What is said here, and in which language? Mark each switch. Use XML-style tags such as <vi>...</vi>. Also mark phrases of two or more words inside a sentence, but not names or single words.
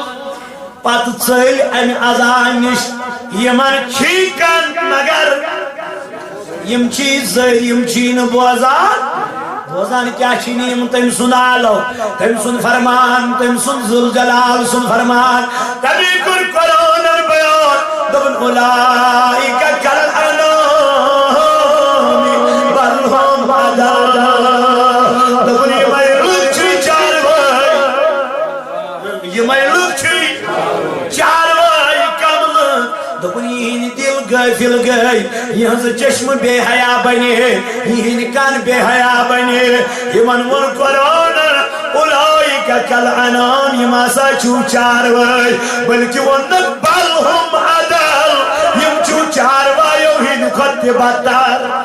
<ks>پتہٕ ژٔلۍ امہِ اذان نِش یِمن چھی کن مگر یم چھی زٔدۍ یم چھی نہٕ بوزان کیا چھی نہٕ یم تٔمۍ سُنٛد آلو تٔمۍ سُنٛد فرمان تٔمۍ سُنٛد ذوالجلال سُنٛد فرمان تمی کوٚر قرآنن بیان دوٚپُن اولئک</ks> <ar>کالانعام بل هم اضل</ar> <ks>دوٚپُن یِمے لُکھ چھِ چاروٲے یِمے لُکھ چھِ چاروٲے کملہٕ دوٚپُن یِہِنٛدۍ دل غٲفِل گٔے یِہٕنٛز چشمہٕ بے حیا بنے یِہِنٛدۍ کن بے حیا بنے یِمن ووٚن قرآنن</ks> <ar>اولئک کالانعام</ar> <ks>یِم ہسا چھِو چاروٲے بلکہِ ووٚننکھ</ks> <ar>بل هم اضل</ar> <ks>یِم چھِو چاروایو ہٕنٛدۍ کھۄتہٕ تہِ بدتر</ks>